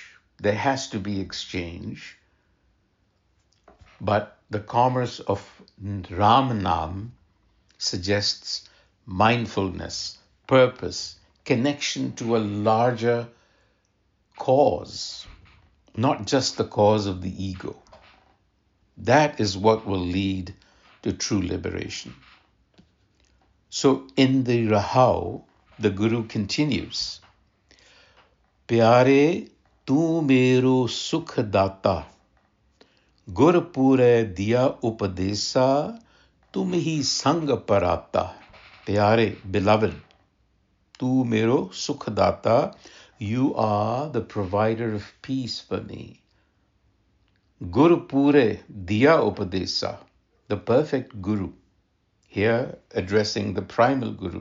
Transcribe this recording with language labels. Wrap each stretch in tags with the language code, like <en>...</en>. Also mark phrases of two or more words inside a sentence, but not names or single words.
<en>There has to be exchange. But the commerce of Ram Nam suggests mindfulness, purpose, connection to a larger cause, not just the cause of the ego. That is what will lead to true liberation. So in the Rahau, the Guru continues,</en> <pa>ਪਿਆਰੇ ਤੂ ਮੇਰੋ ਸੁਖ ਦਾਤਾ, ਗੁਰਿ ਪੂਰੈ ਦੀਆ ਉਪਦੇਸਾ, ਤੁਮ ਹੀ ਸੰਗਿ ਪਰਾਤਾ.</pa> <en>Pyare, beloved,</en> <pa>ਤੂ ਮੇਰੋ ਸੁਖ ਦਾਤਾ,</pa> <en>you are the provider of peace for me.</en> <pa>ਗੁਰਿ ਪੂਰੈ ਦੀਆ ਉਪਦੇਸਾ,</pa> <en>the perfect Guru, here addressing the primal Guru.</en>